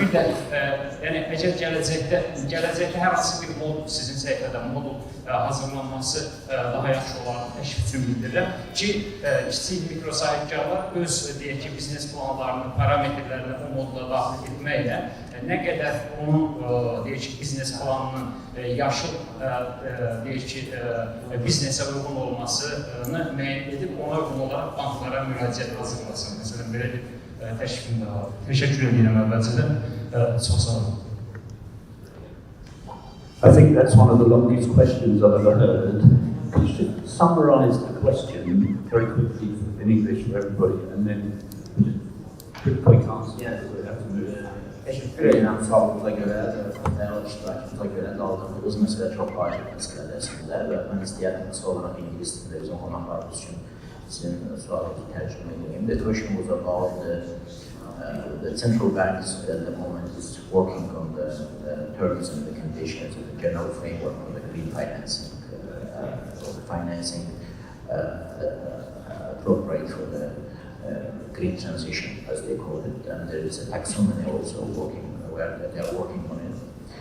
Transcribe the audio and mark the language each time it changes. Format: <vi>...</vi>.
<az>Bir də, yəni əgər gələcəkdə hər hansı bir modul, sizin səhifədə modul hazırlanması daha yaxşı olaraq təşvik üçün bildirirəm ki, kiçik mikro sahibkarlar öz, deyək ki, biznes planlarını, parametrlərini bu modula daxil etməklə nə qədər onun, deyək ki, biznes planının yaşıl, deyək ki, biznesə uyğun olmasını müəyyən edib, ona uyğun olaraq banklara müraciət hazırlasın. Məsələn, belə bir təşviqim də var. Təşəkkür edirəm əvvəlcədən. Çox sağ olun.</az> <en>I think that's one of the longest questions I've ever heard. Could you just summarise the question very quickly in English for everybody, and then quick answer? Yeah.</en> <az>Təşəkkür edirəm sualınıza görə, dəyərli iştirakınıza görə qaldırdığınız məsələ çox vacib məsələdir əslində və mən istəyərdim qısa olaraq ingilis dilində bizim qonaqlarımız üçün sizin sualınızı tərcümə edeyim.</az> <en>The question was about the central banks at the moment is working on the terms and the conditions and the general framework for the green financing, appropriate for the green transition, as they call it, and there is a taxonomy also working where they are working on it.</en>